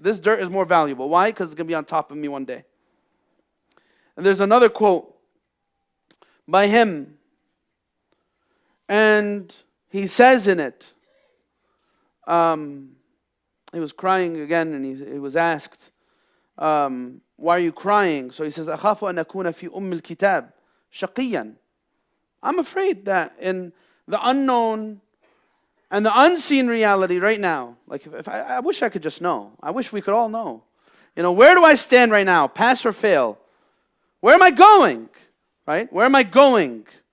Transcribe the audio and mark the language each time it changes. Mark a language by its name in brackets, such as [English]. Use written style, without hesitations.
[English] This dirt is more valuable. Why? Because it's going to be on top of me one day. And there's another quote by him, and he says in it, he was crying again, and he was asked, "Why are you crying?" So he says, [Arabic] "أخاف أن أكون في الكتاب شقيا." [English] I'm afraid that in the unknown and the unseen reality right now, like if I wish I could just know. I wish we could all know. Where do I stand right now? Pass or fail? Where am I going? Right? Where am I going?